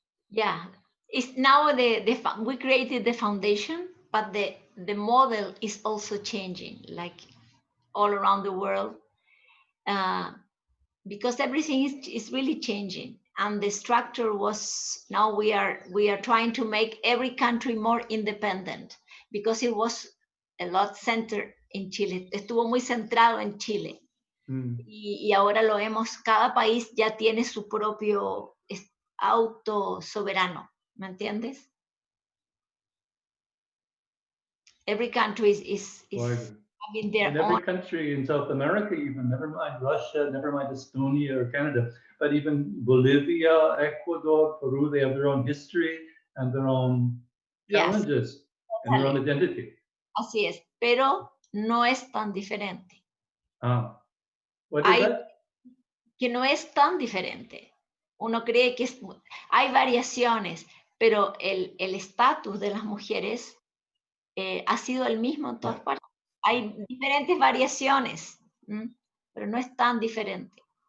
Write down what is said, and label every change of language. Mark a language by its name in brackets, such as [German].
[English] Yeah, it's now we created the foundation, but the model is also changing, like all around the world, because everything is really changing, and the structure was, now we are trying to make every country more independent, because it was a lot centered in Chile. [Spanish] Estuvo muy centrado en Chile. Y ahora lo vemos, cada país ya tiene su propio auto soberano, ¿me entiendes? [English] Every country is having their in own. every country in South America, even, never mind Russia, never mind Estonia or Canada, but even Bolivia, Ecuador, Peru, they have their own history and their own challenges and their own identity. [Spanish] Así es, pero no es tan diferente. [English] What is that? [Spanish] Que no es tan diferente. Uno cree que hay variaciones, pero el estatus de las mujeres ha sido el mismo en todas partes. Hay diferentes variaciones, pero no es tan diferente.